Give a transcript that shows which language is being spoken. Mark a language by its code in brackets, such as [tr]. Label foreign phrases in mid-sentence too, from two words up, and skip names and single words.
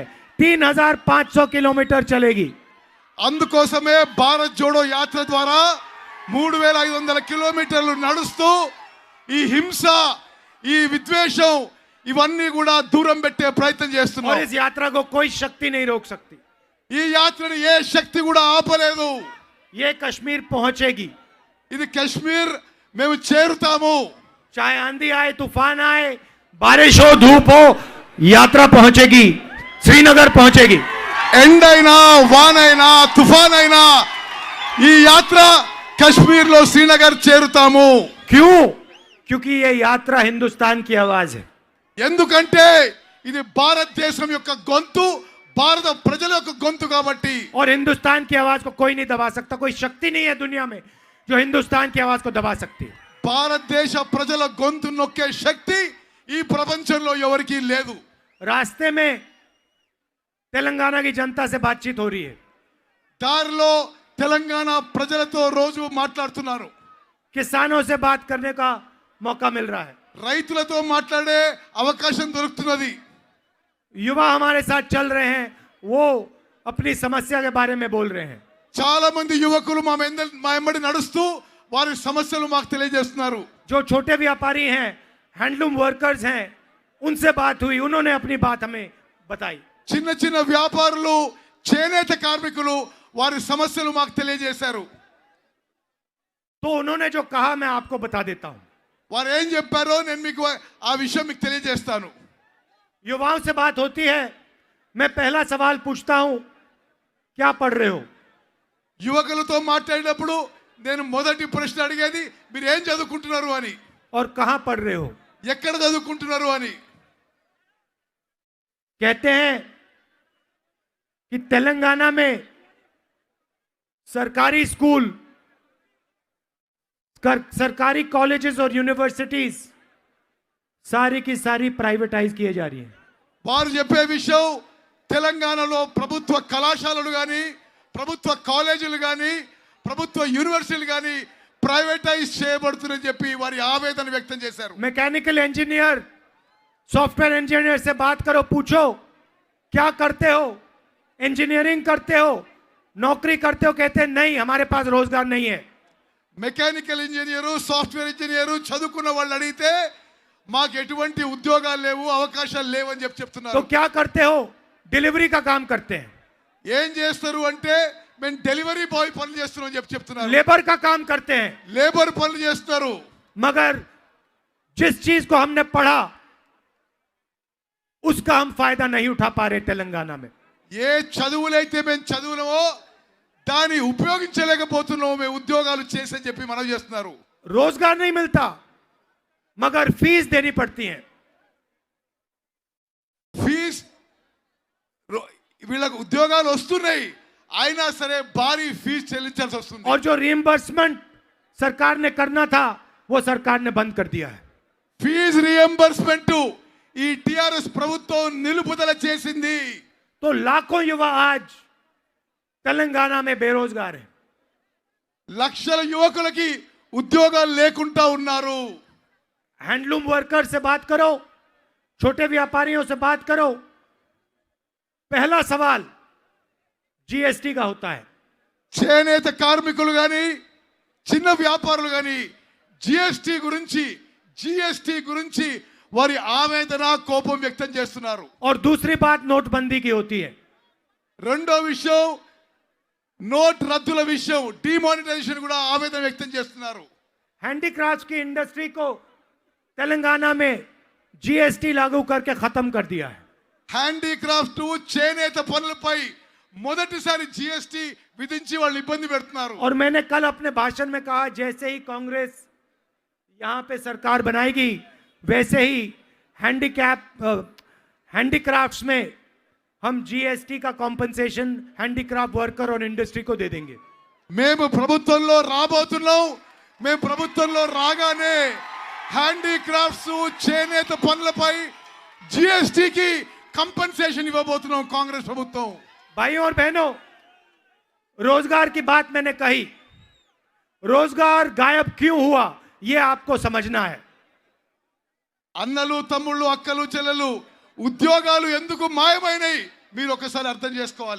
[hi] 3500 किलोमीटर चलेगी। [te] అందుకోసమే భారత్ జోడో యాత్ర ద్వారా 3500 కిలోమీటర్లు నడుస్తూ ఈ హింస, ఈ విద్వేషం ఇవన్నీ కూడా దూరం పెట్టే ప్రయత్నం [hi] और [te] చేస్తున్నాం. [hi] इस यात्रा को कोई शक्ति नहीं रोक सकती। [te] ఈ యాత్రను ఏ శక్తి కూడా ఆపలేదు. [hi] ये कश्मीर पहुंचेगी। [te] ఇది కశ్మీర్ మేము చేరుతాము. [hi] चाहे आंधी आए, तूफान आए, बारिश हो, धूप हो, यात्रा पहुंचेगी, श्रीनगर पहुंचेगी। [te] ఎండైనా వానైనా తుఫాన్ అయినా ఈ యాత్ర కశ్మీర్ లో శ్రీనగర్ చేరుతాము. [hi] क्यों? क्योंकि ये यात्रा हिंदुस्तान की आवाज है। [te] ఎందుకంటే ఇది భారతదేశం యొక్క గొంతు, భారత ప్రజల యొక్క గొంతు కాబట్టి. [hi] और हिंदुस्तान की आवाज को कोई नहीं दबा सकता। कोई शक्ति नहीं है दुनिया में जो हिंदुस्तान की आवाज को दबा सकती है। [te] భారతదేశ ప్రజల గొంతు నొక్కే శక్తి ఈ ప్రపంచంలో ఎవరికీ లేదు. [hi] रास्ते में तेलंगाना की जनता से बातचीत हो रही है। [te] దారిలో తెలంగాణ ప్రజలతో రోజు మాట్లాడుతున్నారు. [hi] किसानों से बात करने का मौका मिल रहा है। [te] రైతులతో మాట్లాడే అవకాశం దొరుకుతున్నది. [hi] युवा हमारे साथ चल रहे हैं, वो अपनी समस्या के बारे में बोल रहे हैं। [te] చాలా మంది యువకులు మా వెంబడి నడుస్తూ వారి సమస్యలు మాకు తెలియజేస్తున్నారు. [hi] जो छोटे व्यापारी हैं, [en] handloom workers [hi] हैं, उनसे बात हुई, उन्होंने अपनी बात हमें बताई। [te] చిన్న చిన్న వ్యాపారులు, చేనేత కార్మికులు వారి సమస్యలు మాకు తెలియజేశారు. [hi] तो उन्होंने जो कहा मैं आपको बता देता हूं। [te] వారు ఏం చెప్పారో నేను మీకు ఆ విషయం మీకు తెలియజేస్తాను. [hi] युवाओं से बात होती है, मैं पहला सवाल पूछता हूं, क्या पढ़ रहे हो? [te] యువకులతో మాట్లాడినప్పుడు నేను మొదటి ప్రశ్న అడిగేది మీరు ఏం చదువుకుంటున్నారు అని, [hi] और कहां पढ़ रहे हो? [te] ఎక్కడ చదువుకుంటున్నారు అని. [hi] कहते हैं कि तेलंगाना में सरकारी स्कूल, सरकारी कॉलेजेस और यूनिवर्सिटीज सारी की सारी प्राइवेटाइज किए जा रही हैं। [te] వారు చెప్పే విషయం తెలంగాణలో ప్రభుత్వ కళాశాలలు కానీ, ప్రభుత్వ కాలేజీలు కానీ, ప్రభుత్వ యూనివర్సిటీలు కానీ ప్రైవేటైజ్ చేయబడుతుందని చెప్పి వారి ఆవేదన వ్యక్తం చేశారు. [en] mechanical engineer, software engineer [hi] से बात करो, पूछो क्या करते हो, इंजीनियरिंग करते हो, नौकरी करते हो? कहते हैं नहीं, हमारे पास रोजगार नहीं है। [en] mechanical engineer, software engineer [te] చదువుకున్న వాళ్ళు అడిగితే మాకు ఎటువంటి ఉద్యోగాలు లేవు, అవకాశాలు లేవు అని [hi] तो [te] చెప్తున్నారు. [hi] क्या करते हो? डिलीवरी का काम करते हैं। [te] ఏం చేస్తారు అంటే మేము [en] delivery boy [te] పనులు చేస్తున్నాం అని చెప్తున్నారు. [hi] लेबर का काम करते हैं। [te] లేబర్ పనులు చేస్తారు. [hi] मगर जिस चीज को हमने पढ़ा उसका हम फायदा नहीं उठा पा रहे तेलंगाना में। [te] ఏ చదువులైతే మేము చదువులమో దాన్ని ఉపయోగించలేకపోతున్నాము, మేము ఉద్యోగాలు చేసని చెప్పి మనం చేస్తున్నారు. [hi] रोजगार नहीं मिलता, मगर फीस देनी पड़ती है। [te] ఫీజ్ వీళ్ళకు ఉద్యోగాలు వస్తున్నాయి, అయినా సరే భారీ ఫీజు చెల్లించాల్సి వస్తుంది. [hi] और जो रिइंबर्समेंट सरकार ने करना था वो सरकार ने बंद कर दिया है। [en] fee reimbursement [te] ఈ టిఆర్ఎస్ ప్రభుత్వం నిలుపుదల చేసింది. [hi] तो लाखों युवा आज तेलंगाना में बेरोजगार हैं। [te] లక్షల యువకులకి ఉద్యోగాలు లేకుండా ఉన్నారు. [en] handloom worker [hi] से बात करो, छोटे व्यापारियों से बात करो, पहला सवाल जीएसटी का होता है। [te] చేనేత కార్మికులు కానీ, చిన్న వ్యాపారులు కానీ జిఎస్టి గురించి వారి ఆవేదన, కోపం వ్యక్తం చేస్తున్నారు. [hi] और दूसरी बात नोटबंदी की होती है। [te] రెండో విషయం నోట్ రద్దుల విషయం, డిమానిటైజేషన్ కూడా ఆవేదన వ్యక్తం చేస్తున్నారు. [hi] हैंडीक्राफ्ट की इंडस्ट्री को तेलंगाना में जीएसटी लागू करके खत्म कर दिया है। [te] హ్యాండీక్రాఫ్ట్, చేనేత పనులపై మొదటిసారి జిఎస్టి విధించి వాళ్ళు ఇబ్బంది పెడుతున్నారు. [hi] और मैंने कल अपने भाषण में कहा, जैसे ही कांग्रेस यहां पे सरकार बनाएगी वैसे ही हैंडीक्राफ्ट्स में हम जीएसटी का [en] compensation handicraft worker [hi] और इंडस्ट्री को दे देंगे। [te] మేము ప్రభుత్వంలో రాబోతున్నాం. మేము ప్రభుత్వంలో రాగానే హ్యాండీక్రాఫ్ట్స్, చేనేత పనులపై జిఎస్టికి కంపెన్సేషన్ ఇవ్వబోతున్నాం కాంగ్రెస్ ప్రభుత్వం. [hi] भाइयों और बहनों, रोजगार की बात मैंने कही. रोजगार गायब क्यों हुआ ये आपको समझना है. [te] అన్నలు తమ్ముళ్ళు అక్కలు చెల్లెలు ఉద్యోగాలు ఎందుకు మాయమైనాయి మీరు ఒకసారి అర్థం చేసుకోవాలి.